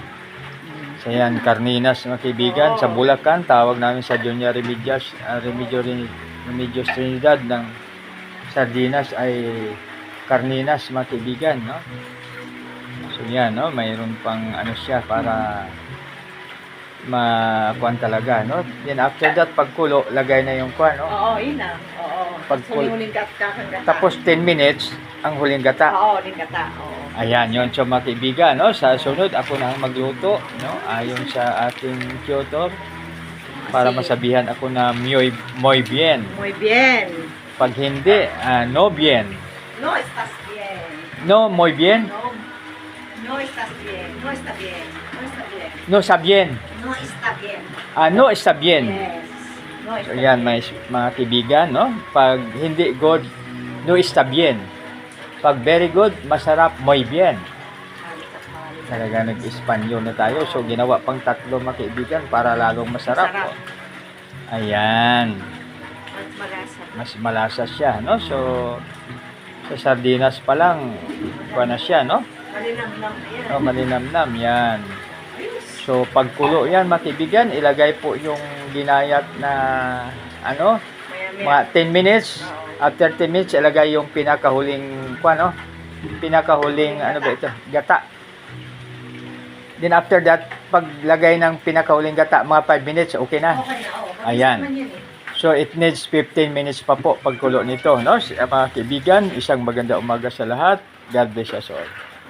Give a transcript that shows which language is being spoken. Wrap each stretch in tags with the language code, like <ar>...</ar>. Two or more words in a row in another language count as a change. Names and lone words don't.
<tl>So yan, carninas mga kaibigan. Sa Bulacan, tawag namin sa Junior Remedios Trinidad ng sardinas ay carninas mga kaibigan, no? So yan, no? Mayroon pang ano siya para makuan talaga, no?</tl> <en>Then after that,</en> <tl>pagkulo, lagay na yung kuan, no? Oo, yun na. Oo. Huling gata. Tapos 10 minutes ang huling gata. Oo, huling gata. Oo. Ayan, yun so mga kaibigan, no? Sa sunod, ako na ang magluto, no? Ayon sa ating Kyoto, para masabihan ako na</tl> <es>muy bien. Muy bien.</es> <tl>Pag hindi,</tl> <es>no bien. No estás bien. No, muy bien. No. No estás bien. No está bien. No está bien. No, sa bien. No está bien. No, está bien.</es> <en>Yes. No</en> <tl>So</tl> <es>está</es> <tl>yan,</tl> <es>bien.</es> <tl>mga kaibigan, no? Pag hindi good,</tl> <es>no está bien.</es> <tl>Pag very good, masarap,</tl> <es>muy bien.</es> <tl>Talaga nag-Espanyol na tayo. So, ginawa pang tatlo mga kaibigan para lalong masarap. Masarap. Ayan. Mas malasa. Mas malasa siya, no? So, sa sardinas pa lang, kuha na siya, no? Malinamnam na yan. Oh, malinamnam, yan. So, pagkulo yan, mga kaibigan, ilagay po yung ginayat na, ano, Maya-maya. mga 10 minutes. Oo. After 10 minutes, ilagay yung pinakahuling, ano, pinakahuling, ano ba ito, gata.</tl> <en>Then after that,</en> <tl>paglagay ng pinakahuling gata, mga 5 minutes, okay na. Okay na, oo. Ayan. Naman yan eh. So,</tl> <en>it needs 15 minutes</en> <tl>pa po pagkulo nito, no? Mga kaibigan, isang maganda umaga sa lahat.</tl> <en>God bless us all.</en>